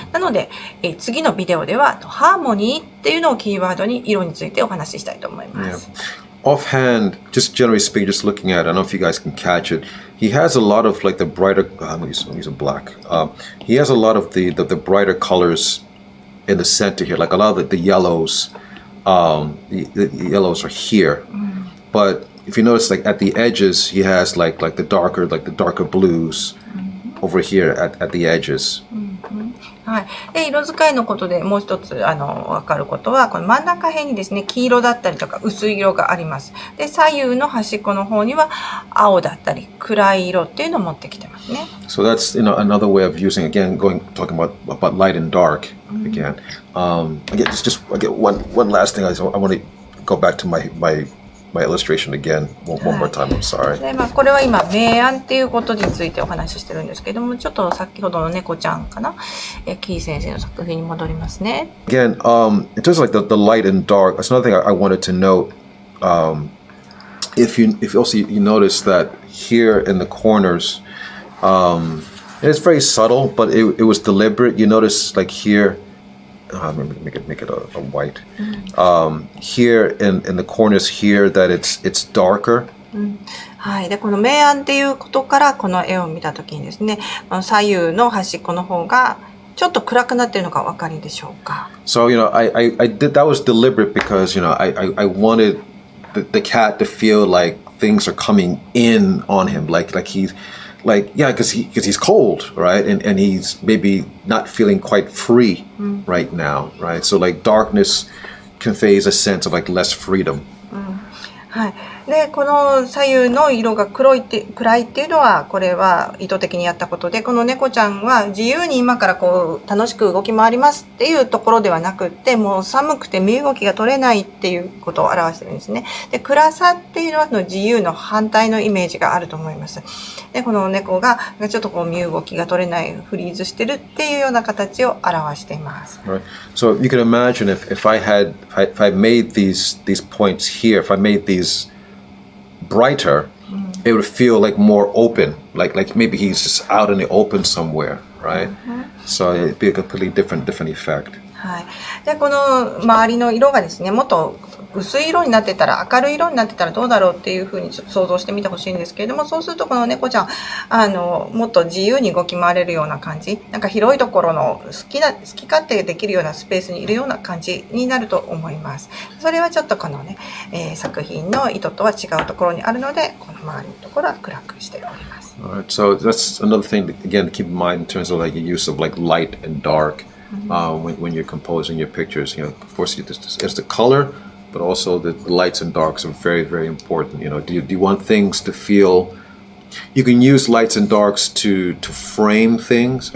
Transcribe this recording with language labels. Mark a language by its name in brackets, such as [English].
[Japanese] なので、次のビデオでは、ハーモニーっていうのをキーワードに色についてお話ししたいと思います。 [English] Offhand, just generally speaking, just looking at it, I don't know if you guys can catch it. He has a lot of like the brighter, I'm using black. He has a lot of the brighter colors in the center here, like a lot of the yellows, the yellows are here. But if you notice, like at the edges, he has like the darker blues over here at the edges. [Japanese] はい。で、色使いのことでもう一つ、わかることは、この真ん中辺にですね、黄色だったりとか薄い色があります。で、左右の端っこの方には青だったり暗い色っていうのを持ってきてますね。 [English] So that's another way of using, again, talking about light and dark again. Again, one last thing. I want to go back to my illustration again one more time. I'm sorry. [Japanese] で、これは今明暗っていうことについてお話ししてるんですけども、ちょっと先ほどの猫ちゃんかな、キー先生の作品に戻りますね。 [English] Again, in terms of like the light and dark, that's another thing I wanted to note. If you also you notice that here in the corners, it's very subtle, but it was deliberate. You notice like here. Make it a white. Here in the corners here that it's darker. [Japanese] はい。で、この明暗っていうことからこの絵を見たときにですね、左右の端っこの方がちょっと暗くなっているのがお分かりでしょうか。 [English] So I did that was deliberate because I wanted the cat to feel like things are coming in on him, like he's. Because he's cold, right? And he's maybe not feeling quite free right now, right? So like darkness conveys a sense of like less freedom. [Japanese] はい、でこの左右の色が暗いっていうのはこれは意図的にやったことで、この猫ちゃんは自由に今からこう楽しく動き回りますっていうところではなくって、もう寒くて身動きが取れないっていうことを表してるんですね。で暗さっていうのはその自由の反対のイメージがあると思います。でこの猫がちょっとこう身動きが取れない、フリーズしてるっていうような形を表しています。 [English] Right. So you can imagine if I made these points here, if I made these brighter, it would feel like more open, like maybe he's just out in the open somewhere, right? So it'd be a completely different effect. [Japanese] はい、でこの周りの色がですね、もっと薄い色になってたら、明るい色になってたらどうだろうっていうふうに想像してみてほしいんですけれども、そうするとこの猫ちゃんもっと自由に動き回れるような感じ、なんか広いところの好き勝手できるようなスペースにいるような感じになると思います。それはちょっとこのね、作品の意図とは違うところにあるので、この周りのところは暗くしております。 [English] All right, so that's another thing again to keep in mind in terms of like the use of like light and dark when you're composing your pictures. You know, of course, it's the color, but also the lights and darks are very, very important. You know, do you want things to feel? You can use lights and darks to frame things.